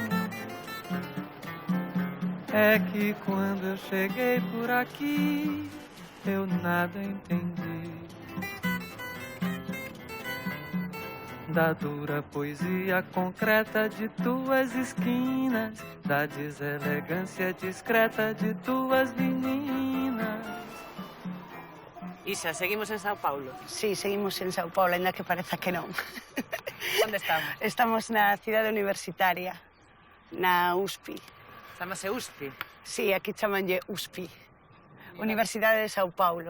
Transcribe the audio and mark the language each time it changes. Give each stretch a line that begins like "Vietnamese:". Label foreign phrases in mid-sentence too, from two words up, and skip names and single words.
Portuguese: é que quando eu cheguei por aqui eu nada entendi da dura poesia concreta de tuas esquinas, da deselegância discreta de tuas meninas.
Galician: Isa, seguimos en Sao Paulo? Sí, seguimos en Sao Paulo, ainda que pareza que non. Onde estamos? Estamos na cidade universitaria, na USP. Chamase USP? Sí, aquí chamanlle USP, Universidade de Sao Paulo.